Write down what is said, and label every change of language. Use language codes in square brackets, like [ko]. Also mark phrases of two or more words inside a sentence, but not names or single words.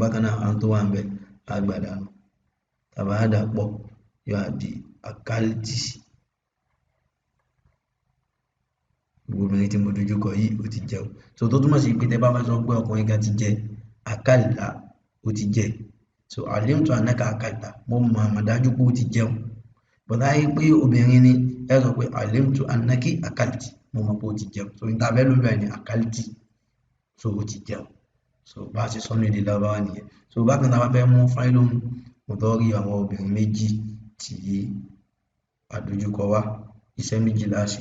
[yo] Bákan náà à ń tó wà ń bẹ àgbàdànù tàbá dàpọ̀ yóò wá di àkálítì. Gbogbo obìnrin tí mo dojúkọ yìí ó ti jẹun. So tó túmọ̀ sí pé tẹ́ bá fẹ́ sọ pé ọkùnrin kan ti jẹ àkálítà ó ti jẹ. So [ar] علمت أنك أكلت [yo] mo mọ̀ àmọ̀dájú pé ó ti jẹun. Bọ̀dá yìí pé obìnrin ni ẹ sọ pé [ar] علمت أنكِ أكلتِ [yo] mo mọ̀ pé ó ti jẹun. So níta bẹ́ẹ̀ ló bẹ̀rẹ̀ ní àkálítì so ó ti jẹun. So bá a ṣe sọ ní èdè Lárúbáwá nìyẹn. So bákan náà bá fẹ́ mú [ar] فاعل مضارع [yo] àwọn obìnrin méjì tí àdójúkọ wá iṣẹ́ méjì láṣẹ.